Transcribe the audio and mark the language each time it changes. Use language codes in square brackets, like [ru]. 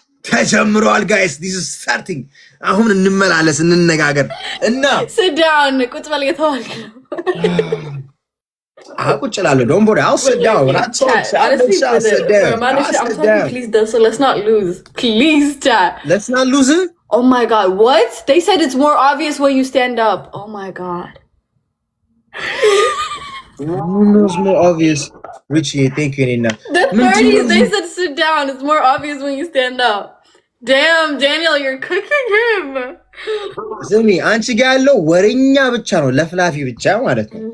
[am] ተጀምሯል ጋይስ። [en] this is starting. [am] አሁን እንመላለስ እንነጋገር እና [en] sit down [am] ቁጭ በል የተዋልክ ነው። ቁጭ እላለሁ። [en] don't worry, I'll sit down. When I talk, honestly, I'll sit down. I'm telling you, please do so. Let's not lose. Please, chat. Let's not lose it. Oh my god, what? They said it's more obvious when you stand up. Oh my god. Who knows more obvious? Richie, thank you, Nina. The 30s, they said sit sit down. It's more obvious when you stand up. Damn, Daniel, you're cooking him. [am] ስሚ አንቺ ጋር ያለው ወሬኛ ብቻ ነው፣ ለፍላፊ ብቻ ማለት ነው።